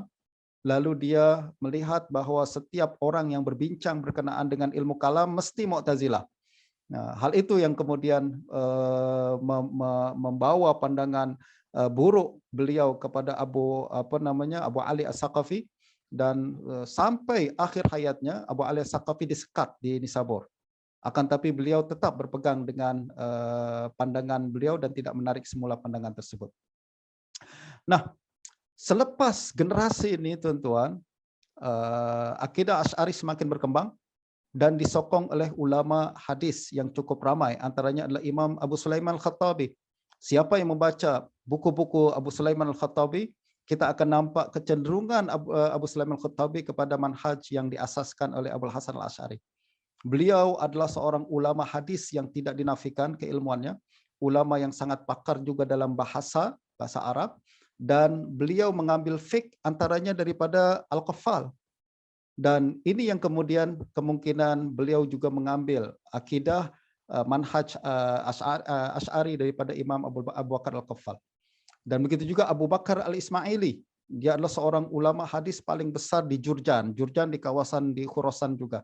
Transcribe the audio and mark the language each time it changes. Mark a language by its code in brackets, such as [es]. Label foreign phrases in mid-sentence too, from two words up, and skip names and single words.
[ms] Lalu dia melihat bahwa setiap orang yang berbincang berkenaan dengan ilmu kalam mesti Mu'tazilah. Nah, hal itu yang kemudian membawa pandangan buruk beliau kepada Abu Ali As-Saqafi, dan sampai akhir hayatnya Abu Ali As-Saqafi disekat di Nisabur. Akan tapi beliau tetap berpegang dengan pandangan beliau dan tidak menarik semula pandangan tersebut. Nah, selepas generasi ini, tuan-tuan, akidah Asy'ari semakin berkembang dan disokong oleh ulama hadis yang cukup ramai. Antaranya adalah Imam Abu Sulaiman Al-Khattabi. Siapa yang membaca buku-buku Abu Sulaiman Al-Khattabi, kita akan nampak kecenderungan Abu Sulaiman Al-Khattabi kepada manhaj yang diasaskan oleh Abul Hasan Al-Asy'ari. Beliau adalah seorang ulama hadis yang tidak dinafikan keilmuannya, ulama yang sangat pakar juga dalam bahasa Arab, dan beliau mengambil fiqh antaranya daripada Al-Qaffal. Dan ini yang kemudian kemungkinan beliau juga mengambil akidah manhaj Asy'ari daripada Imam Abu Bakar Al-Qaffal. Dan begitu juga Abu Bakar Al-Ismaili, dia adalah seorang ulama hadis paling besar di Jurjan di kawasan di Khurasan juga.